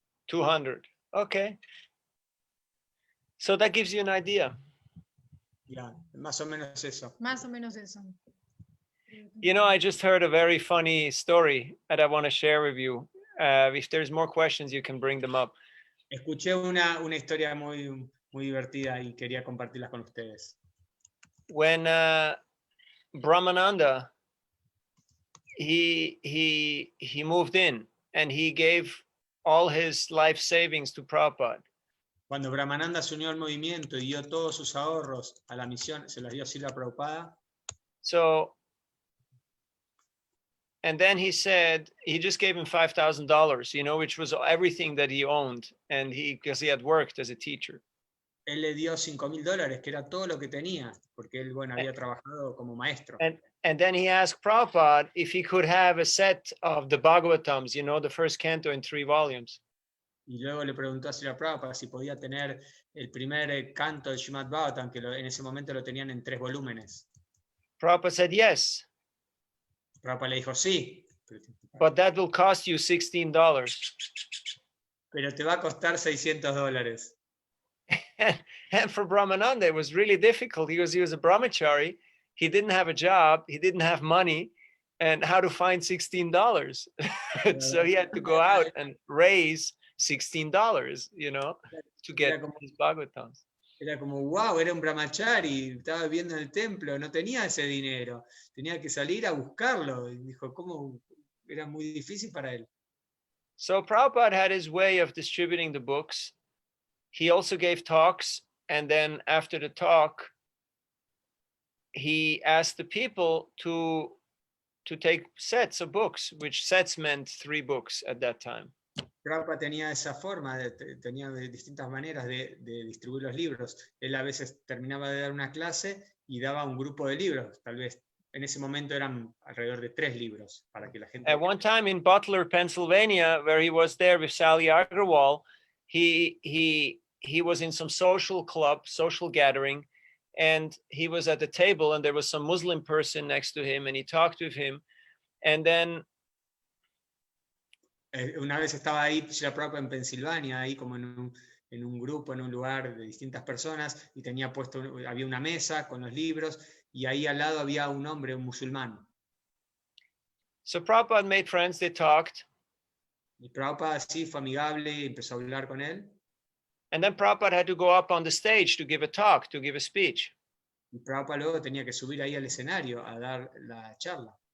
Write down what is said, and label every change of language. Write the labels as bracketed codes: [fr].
[en] 200. Okay. So that gives you an idea. [es] Yeah, más o menos eso. Más o menos eso. [en] You know, I just heard a very funny story that I want to share with you. If there's more questions, you can bring them up. [es] Escuché una historia muy divertida y quería compartirlas con ustedes. [en] When Brahmananda, he moved in and he gave all his life savings to Prabhupada. [es] Cuando Brahmananda se unió al movimiento y dio todos sus ahorros a la misión, se los dio a Srila Prabhupada. [en] So And then he said he just gave him $5,000, you know, which was everything that he owned, and because he had worked as a teacher. [es] Él le dio $5,000, que era todo lo que tenía, porque él, bueno, había trabajado como maestro. [en] And then he asked Prabhupada if he could have a set of the Bhagavatams, you know, the first canto in 3 volumes. [es] Y luego le preguntó a Srila Prabhupada si podía tener el primer canto de Srimad Bhagavatam, que en ese momento lo tenían en 3 volúmenes. [en] Prabhupada said yes, [es] Prabhupada le dijo sí, [en] but that will cost you $16. [es] pero te va a costar $600. [en] And for Brahmananda, it was really difficult because he was a brahmachari. He didn't have a job. He didn't have money. And how to find $16? So he had to go out and raise $16, you know, to get his Bhagavatams. [es] Era como, wow, era un brahmachari, estaba viviendo en el templo, no tenía ese dinero. Tenía que salir a buscarlo. Y dijo, ¿cómo? Era muy difícil para él. [en] So Prabhupada had his way of distributing the books. He also gave talks, and then after the talk, he asked the people to take sets of books, which sets meant 3 books at that time. [es] Prabhupada tenía esa forma, tenía distintas maneras de distribuir los libros. Él a veces terminaba de dar una clase y daba un grupo de libros. Tal vez en ese momento eran alrededor de 3 libros para que la gente... [en] At one time in Butler, Pennsylvania, where he was there with Sally Agarwal, he was in some social club, social gathering, and he was at the table, and there was some Muslim person next to him, and he talked with him, and then [es] una vez estaba ahí Srila Prabhupada en Pensilvania, ahí como en un grupo, en un lugar de distintas personas, y tenía puesto, había una mesa con los libros, y ahí al lado había un hombre, un musulmán. [en] So Prabhupada made friends, they talked. [es] Y Prabhupada sí fue amigable y empezó a hablar con él. [en] And then Prabhupada had to go up on the stage to give a talk, to give a speech. [es] Y Prabhupada luego tenía que subir ahí al escenario a dar la charla.